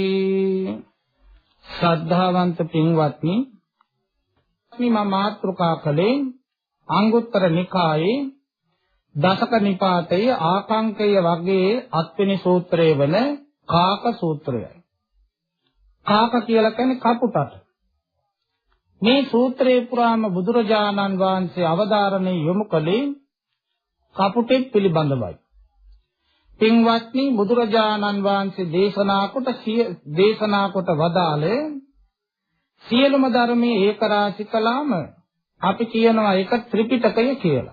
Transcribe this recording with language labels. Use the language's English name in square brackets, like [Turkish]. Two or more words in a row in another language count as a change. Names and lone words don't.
[Sinhala] ශ්‍රද්ධාවන්ත පින්වත්නි මම මාතෘකා කළේ අංගුත්තර නිකායේ දශක නිපාතයේ ආකංඛ වග්ගයේ අටවෙනි සූත්‍රයේ वන කාක සූත්‍රයයි. කාක කියලා කියන්නේ කපුටට. මේ සූත්‍රයේ පුරාම බුදුරජාණන් වහන්සේ අවධාරණය යොමු කළේ කපුටෙක් පිළිබඳවයි. පින්වත්නි බුදුරජාණන් වහන්සේ දේශනා කොට වදාළේ සියලුම ධර්මයේ ඒකරාශී කළාම අපි කියනවා ඒක ත්‍රිපිටකය කියලා.